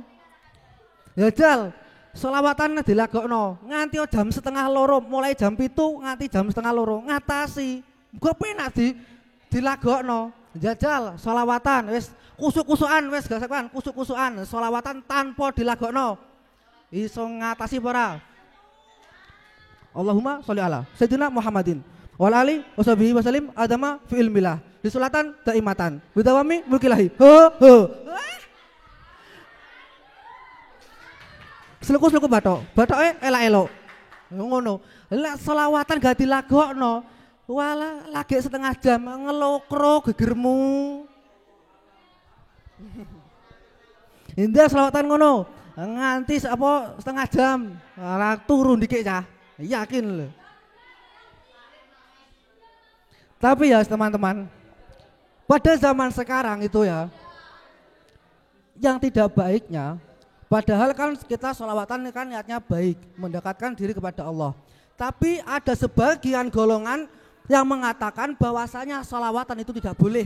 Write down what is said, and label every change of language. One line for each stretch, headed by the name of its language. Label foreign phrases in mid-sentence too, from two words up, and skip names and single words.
Javanese: Ya jal, selawatan dilagokno nganti jam 1:30, mulai jam 7 nganti jam 1:30 ngatasi. Mergo penak dilagokno. Jajal selawatan wis kusuk-kusukan wis gak sakan kusuk-kusukan selawatan tanpa dilagokno. Iso ngatasi apa ora?
Arabic: اللهم صل على سيدنا محمد وآله وصحبه وسلم عدد ما في علم الله صلاة دائمة بدوام ملك الله
Javanese: Sluku batoke elak-elok ngono. Lah selawatan gak dilagokno wala lagi setengah jam ngelokro gegermu. Indah selawatan ngono nganti apa setengah jam ora turun dikit cah yakin lho.
Indonesian: Tapi ya teman-teman, pada zaman sekarang itu ya, yang tidak baiknya, padahal kan kita sholawatan kan niatnya baik, mendekatkan diri kepada Allah. Tapi ada sebagian golongan yang mengatakan bahwasanya sholawatan itu tidak boleh.